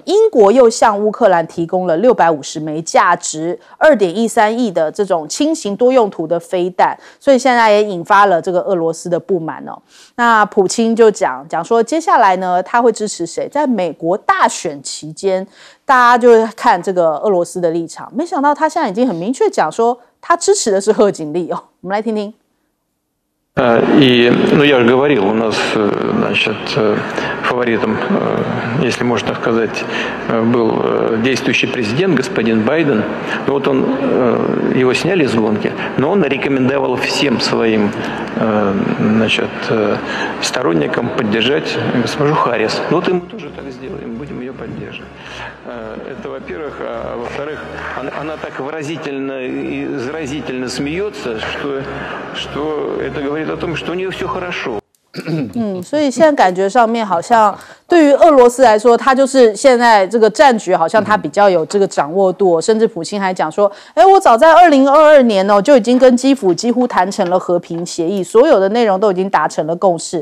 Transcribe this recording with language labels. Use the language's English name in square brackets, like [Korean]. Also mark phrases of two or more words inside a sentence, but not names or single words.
[Chinese] 英国又向乌克兰提供了650枚价值2.13亿的这种轻型多用途的飞弹，所以现在也引发了这个俄罗斯的不满哦。那普京就讲说，接下来呢，他会支持谁？在美国大选期间，大家就看这个俄罗斯的立场。没想到他现在已经很明确讲说，他支持的是贺锦丽哦。我们来听听。 [Russian] Ну, я же говорил, у нас, значит, фаворитом, если можно сказать, был действующий президент, господин Байден. Ну, вот он, его сняли из гонки, но он рекомендовал всем своим, значит, сторонникам поддержать госпожу Харрис. Ну, вот и мы тоже так сделаем, будем ее поддерживать. Это, во-первых. А во-вторых, она так выразительно и заразительно смеется, что это говорит о том, что у нее все хорошо. [Chinese] 所以现在感觉上面好像对于俄罗斯来说，他就是现在这个战局好像他比较有这个掌握度，甚至普京还讲说，我早在2022年就已经跟基辅几乎谈成了和平协议，所有的内容都已经达成了共识。